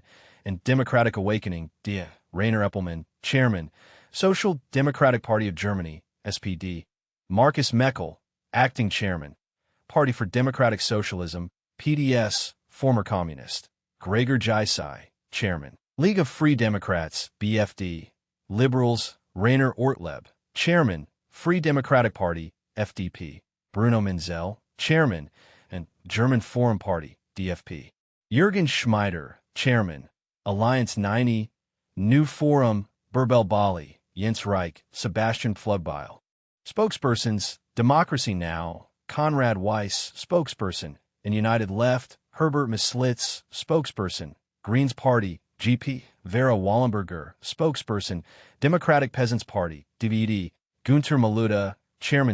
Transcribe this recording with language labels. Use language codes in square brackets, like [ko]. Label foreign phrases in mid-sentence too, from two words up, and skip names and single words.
[en] And Democratic Awakening, DIA. Rainer Eppelmann, Chairman. Social Democratic Party of Germany, SPD. Markus Meckel, Acting Chairman. Party for Democratic Socialism, PDS, former communist. Gregor Gysi, Chairman. League of Free Democrats, BFD. Liberals, Rainer Ortleb, Chairman, Free Democratic Party, FDP. Bruno Menzel, Chairman, and German Forum Party, DFP. Jürgen Schmeider, Chairman. Alliance 90, New Forum, Berbel Bali, Jens Reich, Sebastian Pflugbeil. Spokespersons, Democracy Now!, Konrad Weiss, spokesperson. And United Left, Herbert Mislitz, spokesperson. Greens Party, GP, Vera Wallenberger, spokesperson. Democratic Peasants Party, DVD, Gunter Maluda, Chairman.